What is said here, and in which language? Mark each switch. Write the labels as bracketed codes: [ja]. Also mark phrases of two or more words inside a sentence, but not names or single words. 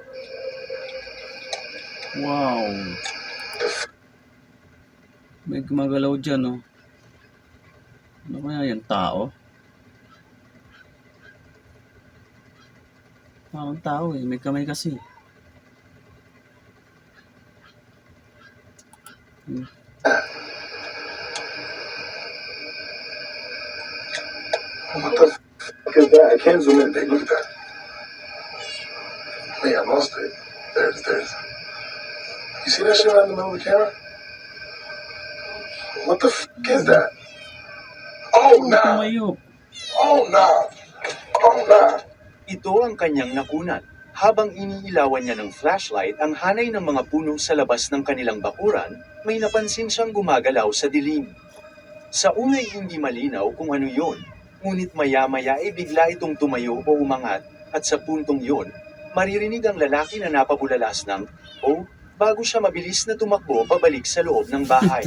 [tl] Wow. May gumagalaw dyan, oh. Ano kaya yung tao? Parang tao eh. May kamay kasi. [en] What the fuck is that? I can't zoom in, babe. Look at that. Wait, I lost it. There's. You see that shit right in the middle of the camera? What the fuck is that? Oh, nah. [tl] Tumayo. [en] Oh, nah. Oh, nah. [tl] Ito ang kanyang nakunan. Habang iniilawan niya ng flashlight ang hanay ng mga puno sa labas ng kanilang bakuran, may napansin siyang gumagalaw sa dilim. Sa unay hindi malinaw kung ano yon, ngunit maya-maya ay bigla itong tumayo o umangat, at sa puntong yon, maririnig ang lalaki na napabulalas ng, "Oh," bago siya mabilis na tumakbo pabalik sa loob ng bahay.